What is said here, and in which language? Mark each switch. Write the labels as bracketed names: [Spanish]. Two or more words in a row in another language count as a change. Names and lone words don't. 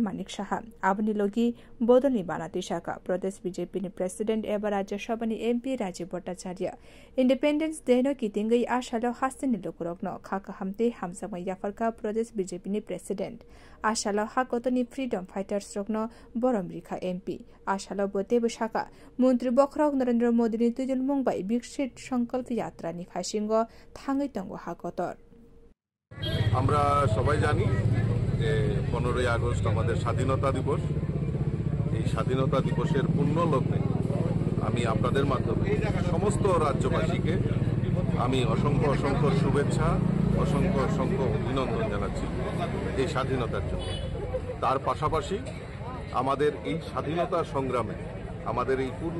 [Kok Borok] Manik Saha abuni logi bodol ni banati shaka Pradesh BJP ni President eba Rajya Sabha ni MP Rajiv Bhattacharya [English] Independence Day [Kok Borok] no kitingai ashalo hastini lokurok no khaka hamte hamsama yafarka Pradesh BJP ni President ashalo hakotoni [English] freedom fighters [Kok Borok] rokno boromrikha MP ashalo bote bashaka মন্ত্রী বখরক নরেন্দ্র মোদী ni tujul mungbai bikshit সংকল্প যাত্রা ni khaisingo thangai tongo hakotor [Bangla] আমরা সবাই জানি যে 15ই আগস্ট আমাদের স্বাধীনতা দিবস এই স্বাধীনতা দিবসের পূর্ণ লগ্নে আমি আপনাদের মাধ্যমে সমস্ত রাজ্যবাসীকে আমি অসংখ্য শুভেচ্ছা অসংখ্য অভিনন্দন জানাচ্ছি এই স্বাধীনতার জন্য তার পাশাপাশি আমাদের এই স্বাধীনতা সংগ্রামে আমাদের এই পূর্ণ